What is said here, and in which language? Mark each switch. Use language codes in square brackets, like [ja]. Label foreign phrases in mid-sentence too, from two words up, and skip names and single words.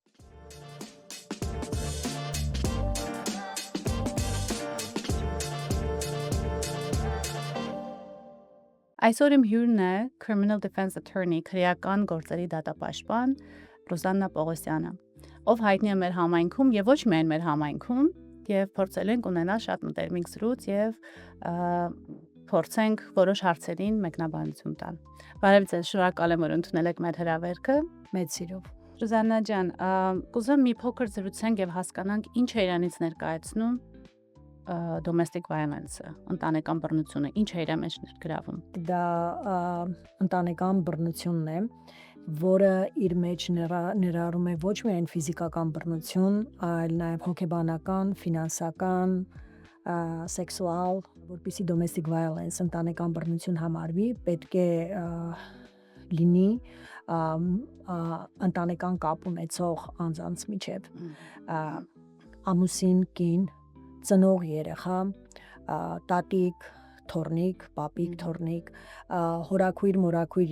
[hy] Այսօր իմ հյուրն է [en] Criminal Defense Attorney, [hy] քրեական գործերի դատապաշտպան Ռուզաննա Պողոսյանը, ով հայտնի է մեր համայնքում եւ ոչ միայն մեր համայնքում, եւ փորձել ենք ունենալ շատ մտերմիկ զրույց եւ փորձենք որոշ հարցերին մեկնաբանություն տալ։ Բարև ձեզ, շնորհակալ եմ, որ ընդունել եք մեր հրավերքը։ Մեծ սիրով։ Ռուզաննա ջան, կուզեմ մի փոքր զրուցենք եւ հասկանանք ինչ է իրանից ներկայացնում [en] domestic violence- [hy] ը, ընտանեկան բռնությունը, ինչ է իր մեջ ներգրավում։ Դա ընտանեկան բռնությունն է, որը իր մեջ ներառում է ոչ միայն ֆիզիկական բռնություն, այլ նաև հոգեբանական, ֆինանսական, սեքսուալ, որպեսզի [en] domestic violence [hy] ընտանեկան բռնություն համարվի, պետք է լինի ընտանեկան կապ ունեցող անձանց միջև ամուսին, կին, ծնող երեխա, տատիկ, թոռնիկ, պապիկ, թոռնիկ, հորաքույր, մորաքույր,